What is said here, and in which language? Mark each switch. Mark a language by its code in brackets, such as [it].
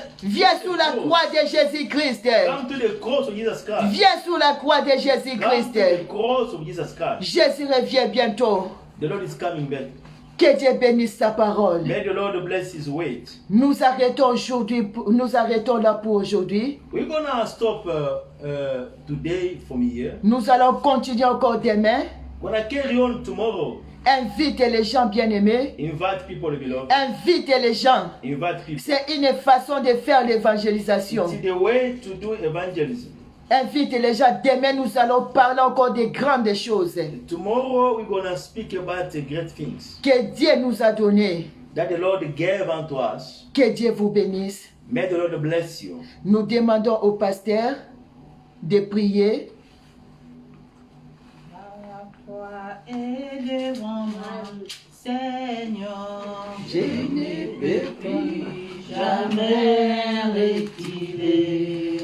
[fr] Viens sous la croix de Jésus-Christ. [en] Come to the cross of Jesus Christ. [fr] Viens sous la croix de [en] Come [fr] Jésus-Christ. [en] to the cross of Jesus Christ. [fr] Jésus revient bientôt. [en] The Lord is coming back. [fr] Que Dieu bénisse sa parole. [en] May the Lord bless His word. [fr] Nous arrêtons là pour aujourd'hui. [en] We're gonna stop today from here. [fr] Nous allons continuer encore demain. [en] We're gonna carry on tomorrow. [fr] Invite les gens bien-aimés. [en] Invite people, beloved. [fr] Invite les gens. [en] Invite people. [fr] C'est une façon de faire l'évangélisation. [en] It's the way to do evangelism. [fr] Invite les gens. Demain, nous allons parler encore de grandes choses. [en] Tomorrow we're going to speak about the great things [fr] Que Dieu nous a donné. [en] that the Lord gave unto us. [fr] Que Dieu vous bénisse. [en] May the Lord bless you. [fr] Nous demandons au pasteur de prier. La croix est devant moi, Seigneur. Je ne peux plus jamais reculer.